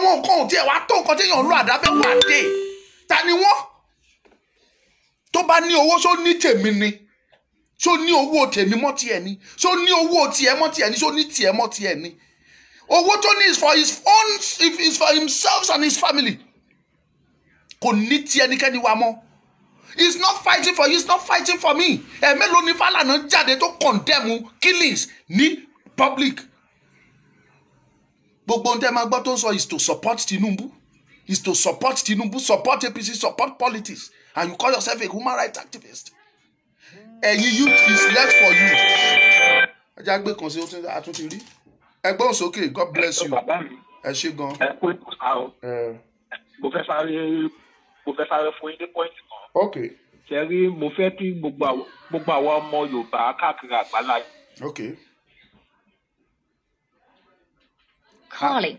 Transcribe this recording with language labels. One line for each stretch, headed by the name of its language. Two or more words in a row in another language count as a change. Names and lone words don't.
Yoruba: wọn nǹkan ò tiẹ̀ wá tó nǹkan téèyàn ń lo àdáfẹ́ wà dé ta ni wọ́n tó bá ní owó ṣó ní tèmi ni ṣó ní owó tèmi mọ́ tiẹ̀ ni ṣó ní owó tiẹ̀ mọ́ tiẹ̀ ni ṣó ní tiẹ̀ mọ́ tiẹ̀ ni owó tó ní
English: is for his own is for himself and his family
Yoruba: kò ní ti ẹnikẹ́ni wa mọ́
English: he is not fighting for you he is not fighting for me
Yoruba: mélòó ni Fálànà jáde tó
English: condemn killings
Yoruba: ní public gbogbo ohun tẹ́ máa gbọ́ tó ń sọ
English: is to support Tinubu support APC support politics and you call yourself a human rights activist
Yoruba: ẹ̀yin
English: youth is left for you
Yoruba: ẹjá gbé kan sí àtúntì rí ẹgbọ́n sókè
English: God bless you
Yoruba: ẹ ṣé gan. ẹ kú ìkọsá o mo fẹ́ sáré fún yín ní pọ́ìntì kan. ok. ṣe rí mo fẹ́ kí gbogbo àwọn ọmọ Yorùbá káàkiri àgbáláyé. ok. Calling.